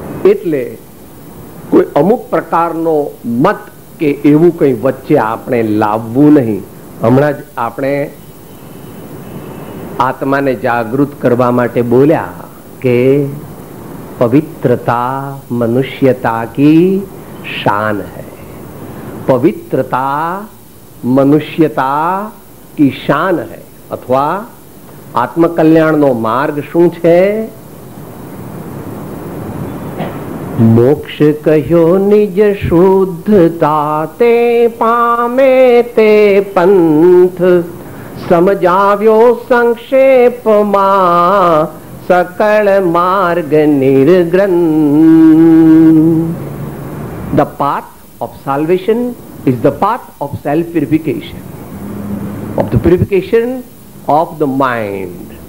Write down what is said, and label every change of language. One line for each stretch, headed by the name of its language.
Gujarati: એટલે કોઈ અમુક પ્રકારનો મત કે એવું કંઈ વચ્ચે આપણે લાવવું નહીં. હમણાં જ આપણે આત્માને જાગૃત કરવા માટે બોલ્યા કે
Hindi: पवित्रता मनुष्यता की शान है. पवित्रता मनुष्यता की शान है.
Gujarati: अथवा आत्मकल्याणનો માર્ગ શું છે? મોક્ષ કહ્યો નિજ શુદ્ધતા તે પામે તે પંથ સમજાવ્યો સંક્ષેપમાં सकल मार्ग निर्ग्रंथ.
English: The path of salvation is the path of self-purification, of the purification of the mind.